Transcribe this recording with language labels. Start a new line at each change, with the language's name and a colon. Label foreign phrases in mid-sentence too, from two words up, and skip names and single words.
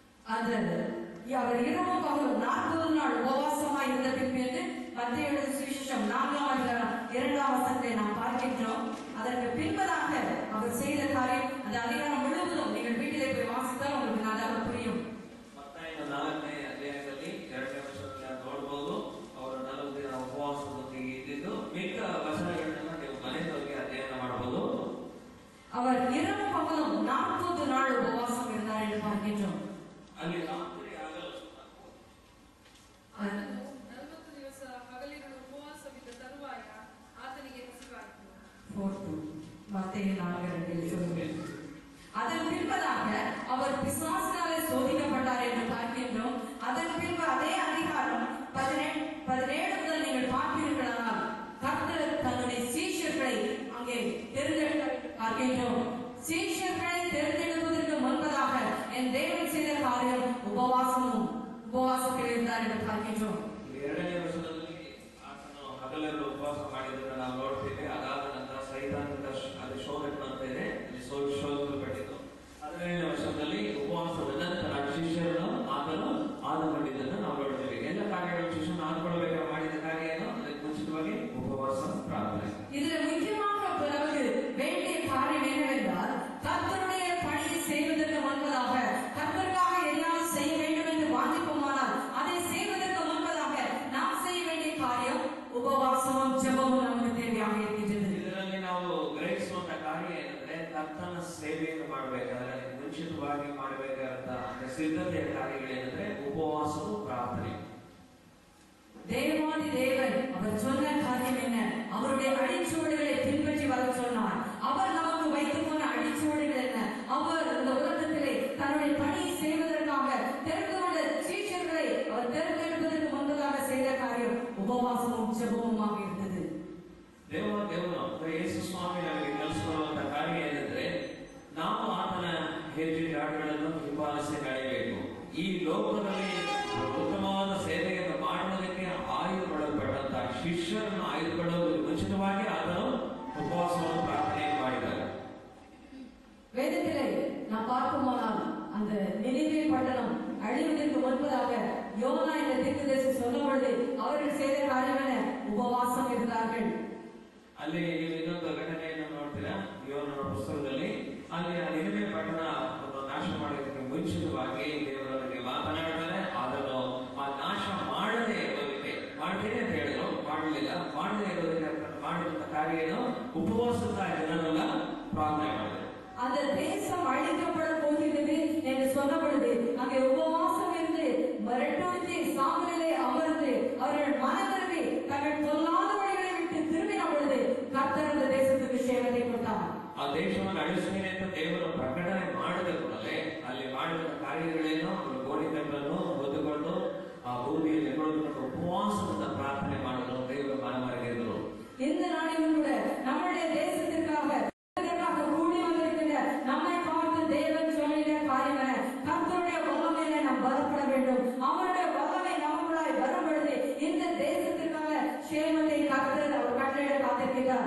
Tamil: அந்த அவர் இரவும் பகலும் 40 நாள் உபவாசமாய் இருந்த பின்பு மத்திய சுவிசேஷம் 4ஆம் அதிகாரம் 2ஆம் வசனத்தை நாம் பார்க்கின்றோம். அதற்கு பின்பதாக அவர் செய்த காரியம் அந்த அதிகாரம் முழுவதும் நீங்கள் வீட்டிலே போய் வாசித்தால் உங்களுக்கு நன்றாக புரியும்.
Kannada: ಮತ್ತಾಯನ 4ನೇ ಅಧ್ಯಾಯದಲ್ಲಿ 2ನೇ ವಚನದಲ್ಲಿ ನೋಡಬಹುದು. ಅವರು 40 ದಿನ ಉಪವಾಸದೊಂದಿಗೆ ಇದ್ದಿದ್ದು ಮಿಕ್ಕ ವಚನಗಳನ್ನ ನೀವು ಮನೆಯೊಳಗೆ ಅಧ್ಯಯನ ಮಾಡಬಹುದು.
Tamil: அவர் இரவும் பகலும் 40 நாள் உபவாசம் இருந்தார் என்று பார்க்கின்றோம்.
Kannada: ಅಲ್ಲಿ ರಾತ್ರಿ ಆಗಲು 40 ದಿವಸ ಹಗಲಿರುಳು ಉಪವಾಸವಿದ್ದ ತರುವಾಯ ಆತನಿಗೆ ಹಸಿವಾಯಿತು.
Tamil: மத்தேயு 4:2 சொல்லுங்கள். அதன் பின்பதாக அவர் பிசாசினாலே சோதிக்கப்பட்டார் என்று பார்க்கின்றோம். அதன் பின்பு அதே அதிகாரம் 17 முதல் நீங்கள் பார்ப்பீர்களானால் கர்த்தர் தன்னுடைய சீஷர்களை அங்கே தேர்ந்தெடுக்க பார்க்கின்றோம். சீஷர்களை தேர்ந்தெடுப்பதற்கு முன்பதாக என் தேவன் செய்த காரியம் உபவாசத்தில் இருந்தார் என்று பார்க்கின்றோம்.
Kannada: 2ನೇ ವರ್ಷದಲ್ಲಿ ಆತನು ಹಗಲೆಲ್ಲ ಉಪವಾಸ ಮಾಡಿದ್ದನ್ನು ನಾವು ನೋಡ್ತೇವೆ. ಅದಾದ ನಂತರ ಸೈತಾನದ ಅದು ಶೋಧನೆ ಅಂತ ಇದೆ, ಅಲ್ಲಿ ಶೋಧಿಸಲ್ಪಟ್ಟಿದ್ದು. 17ನೇ ವರ್ಷದಲ್ಲಿ ಉಪವಾಸದ ನಂತರ ಶಿಷ್ಯರನ್ನು ಆತನು ಆದುಕೊಂಡಿದ್ದನ್ನು ನಾವು ನೋಡ್ತೇವೆ. ಎಲ್ಲ ಕಾರ್ಯಗಳು ಶಿಷ್ಯನ ಆದುಕೊಳ್ಳಬೇಕಾಗಿ ಮಾಡಿದ ಕಾರ್ಯ ಏನು? ಅದಕ್ಕೆ ಮುಂಚಿತವಾಗಿ ಉಪವಾಸ ಪ್ರಾರ್ಥನೆ.
Tamil: இதில் முக்கியமாக நமக்கு வேண்டிய காரியம் என்னவென்றால் கர்த்தருடைய பணியை செய்வதற்கு முன்பதாக கர்த்தருக்காக எல்லாம் செய்ய வேண்டும் என்று வாஞ்சிப்போமானால் அதை செய்வதற்கு முன்பதாக நாம் செய்ய வேண்டிய காரியம் உபவாசமும் ஜெபமும் நமக்கு தேவையாக இருக்கின்றது.
Kannada: ಇದರಲ್ಲಿ ನಾವು ಗ್ರಹಿಸುವಂತ ಕಾರ್ಯ ಏನಂದ್ರೆ ಕರ್ತನ ಸೇವೆಯನ್ನು ಮಾಡಬೇಕಾದ್ರೆ ಮುಂಚಿತವಾಗಿ ಮಾಡಬೇಕಾದಂತ ಸಿದ್ಧತೆಯ ಕಾರ್ಯಗಳೇನಂದ್ರೆ ಉಪವಾಸವು ಪ್ರಾರ್ಥನೆ.
Tamil: தேவாதி தேவன் அவர் சொன்ன காரியம் என்ன? அவருடைய அடிச்சுவடுகளை பின்பற்றி வர சொன்னார். அவர் நமக்கு வைத்து போன அடிச்சுவடுகள் என்ன? அவர் இந்த உலகத்திலே தன்னுடைய பணியை செய்வதற்காக தெரிந்து கொண்ட சீஷர்களை அவர் தேர்ந்தெடுப்பதற்கு முன்பதாக செய்த காரியம் உபவாசமும் ஜெபமுமாக இருந்தது.
Kannada: ದೇವರು ಅಂದ್ರೆ ಯೇಸು ಸ್ವಾಮಿ ನಮಗೆ ಕಲಿಸಿಕೊಡುವಂತ ಕಾರ್ಯ ಏನಂದ್ರೆ ನಾವು ಆತನ ಹೆಜ್ಜೆಗಳನ್ನು ಹಿಂಬಾಲಿಸಿ ನಡೆಯಬೇಕು. ಈ ಲೋಕದಲ್ಲಿ ಉತ್ತಮವಾದ ಸೇವೆಯನ್ನು ಮಾಡುವುದಕ್ಕೆ ಆಯ್ದುಕೊಳ್ಳಲ್ಪಟ್ಟಂತ ಶಿಷ್ಯರನ್ನು ಆಯ್ದುಕೊಳ್ಳುವುದಕ್ಕೆ ಮುಂಚಿತವಾಗಿ ಆತನು ಉಪವಾಸವನ್ನು ಪ್ರಾರ್ಥನೆಯನ್ನು ಮಾಡಿದ್ದಾರೆ.
Tamil: வேதத்திலே நாம் பார்க்குமானால் அந்த நினிவே பட்டணம் அழிவதற்கு முன்பதாக யோனா என்ற தீர்க்கதரிசி சொல்லும் பொழுது அவர்கள் செய்த காரியம் என்ன? உபவாசம் இருந்தார்கள்.
Kannada: ಅಲ್ಲಿ ನೀವು ಇನ್ನೊಂದು ಘಟನೆಯನ್ನು ನೋಡ್ತೀರಾ ಯೋನನ ಪುಸ್ತಕದಲ್ಲಿ. ಅಲ್ಲಿ ಆ ನಿನಿವೆ ಪಟ್ಟಣ ನಾಶ ಮಾಡೋದಕ್ಕೆ ಮುಂಚಿತವಾಗಿ ದೇವರೊಂದಿಗೆ ಮಾತನಾಡ್ತಾರೆ. ಅದನ್ನು ಆ ನಾಶ ಮಾಡದೇ ಇರೋದಕ್ಕೆ ಮಾಡ್ತೇನೆ ಅಂತ ಹೇಳಿದ್ರು, ಮಾಡಲಿಲ್ಲ. ಮಾಡದೇ ಇರೋದಕ್ಕೆ ಮಾಡಿದಂತ ಕಾರ್ಯ ಏನು? ಉಪವಾಸದ ಜನರೆಲ್ಲ ಪ್ರಾರ್ಥನೆ ಮಾಡಿದ್ರು.
Tamil: அந்த தேசம் அழிக்கப்பட போகிறது என்று சொன்ன பொழுது அங்கே உபவாசம் இருந்து மரட்டொழித்து சாம்பலிலே அமர்ந்து அவர்கள் மனதிற்கு தங்கள் சொல்லாத வழிகளை விட்டு திரும்பின பொழுது கர்த்தர் அந்த தேசத்துக்கு சேவத்தை கொடுத்தார்.
Kannada: ಆ ದೇಶವನ್ನು ಅಳಿಸ್ತೇನೆ ಅಂತ ದೇವರು ಪ್ರಕಟಣೆ ಮಾಡಿದ ಕೂಡಲೇ ಅಲ್ಲಿ ಮಾಡಿದ ಕಾರ್ಯಗಳೇನು? ಗೋಣಿತಗಳನ್ನು ಹೊತ್ತುಕೊಂಡು ಆ ಭೂಮಿಯಲ್ಲಿ ನೆರಳುಕೊಂಡು ಉಪವಾಸದಿಂದ ಪ್ರಾರ್ಥನೆ ಮಾಡಲು ದೇವರು ಮನಮರೆದಿದ್ದರು.
Tamil: இந்த நாளிலும் கூட நம்முடைய தேசத்திற்காக கூடி வந்திருக்கிற நம்மை பார்த்து தேவன் சொல்லிட காரியம் என்ன? கர்த்தருடைய வல்லமையில நாம் பலப்பட வேண்டும். அவருடைய வல்லமை நமக்குள்ளாய் வரும் பொழுது இந்த தேசத்திற்காக சேமத்தை கர்த்தர் அவர் கட்டளையிட காத்திருக்கிறார்.